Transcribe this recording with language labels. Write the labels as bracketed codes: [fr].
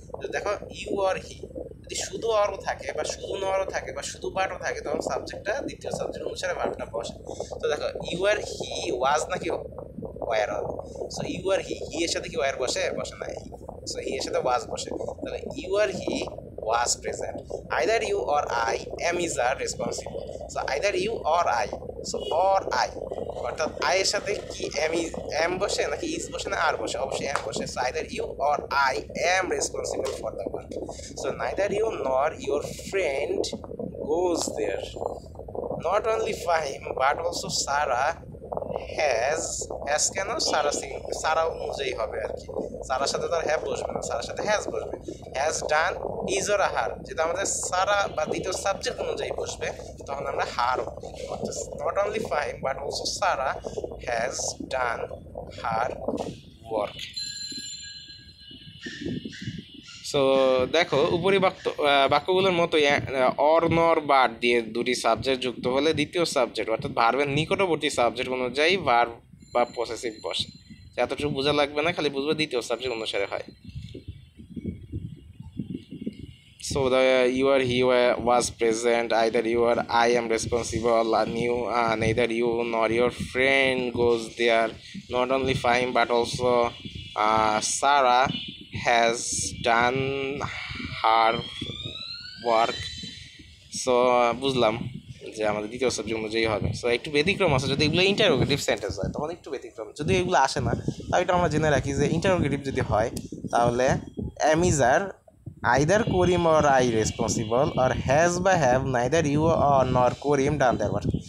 [bn] তো দেখো ইউ আর হি, যদি শুধু অরও থাকে বা শুধু নরও থাকে বা শুধু বাটও থাকে তখন সাবজেক্টটা দ্বিতীয় সাবজেক্ট অনুসারে ভার্বটা বসে। তো দেখো [en] you or he [bn] ওয়াজ নাকি ওয়ার হবে, সো ইউ আর হি, হি এর সাথে কি ওয়ার বসে, বসে না, সো হি এর সাথে ওয়াজ বসে। [en] তাহলে you or he was present. Either you or I am is are responsible. So either you or I. So or I. [bn] অর্থাৎ আই এর সাথে কি এম বসে নাকি ইজ বসে না আর বসে, অবশ্যই এম বসে। [en] So either you or I am responsible for the work. So neither you nor your friend goes there. Not only Fahim but also Sara has কেন, [bn] সারা অনুযায়ী হবে আর কি, সারার সাথে তার হ্যাভ বসবে না, সারার সাথে হ্যাজ বসবে। হ্যাজ ডান ইজ ওর হার, যেটা আমাদের সারা বা দ্বিতীয় সাবজেক্ট অনুযায়ী বসবে তখন আমরা হার, অর্থাৎ [en] Not only Fahim but also Sara has done her work. [bn] So দেখো উপরি বাক্যগুলোর মতোই অর নর বাট দিয়ে দুটি সাবজেক্ট যুক্ত হলে দ্বিতীয় সাবজেক্ট অর্থাৎ ভার্বের নিকটবর্তী সাবজেক্ট অনুযায়ী ভার্ব বা পসেসিভ বসে। এতটুকু বোঝা লাগবে না, খালি বুঝবে দ্বিতীয় সাবজেক্ট অনুসারে হয়। [en] So the you or he was present. Either you or I am responsible. Neither you nor your friend goes there. Not only fine but also Sarah has done her work. [bn] So বুঝলাম যে আমাদের দ্বিতীয় subject অনুযায়ী হবে। So একটু ব্যতিক্রম আছে, যদি এগুলো ইন্টারোগেটিভ সেন্টেন্স হয় তখন একটু ব্যতিক্রম, যদি এগুলো আসে না তাও এটা আমরা জেনে রাখি যে ইন্টারোগেটিভ যদি হয় তাহলে am is are [en] either Korim or I responsible or has বা have neither you or nor Korim done their work।